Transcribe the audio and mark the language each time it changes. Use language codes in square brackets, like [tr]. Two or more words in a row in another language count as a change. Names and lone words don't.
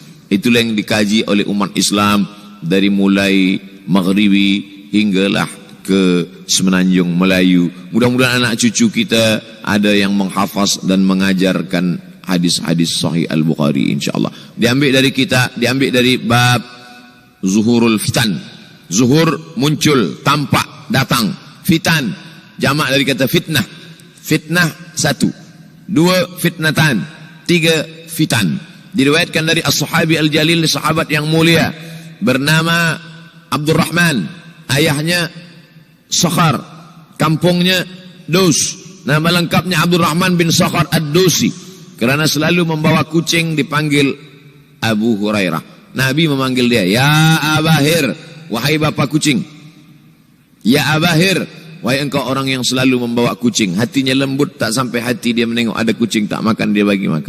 [ms] Itulah yang dikaji oleh umat Islam dari mulai Maghribi hinggalah ke Semenanjung Melayu. Mudah-mudahan anak cucu kita ada yang menghafaz dan mengajarkan hadis-hadis Sahih Al-Bukhari, insyaAllah. Diambil dari bab [ar] ظهور الفتن. [ms] Zuhur, muncul, tampak, datang. Fitan, jamak dari kata fitnah. Fitnah 1, 2 fitnatan, 3 fitan. Diriwayatkan dari [ar] الصحابي الجليل, [ms] sahabat yang mulia, bernama Abdurrahman. Ayahnya Sakhar, kampungnya Dos. Nama lengkapnya Abdurrahman bin Sakhar ad-Dosi. Kerana selalu membawa kucing dipanggil Abu Hurairah. Nabi memanggil dia, [ar] يا أبا هر, [ms] wahai bapa kucing. [ar] يا أبا هر, [ms] wahai engkau orang yang selalu membawa kucing. Hatinya lembut, tak sampai hati dia menengok ada kucing tak makan, dia bagi makan.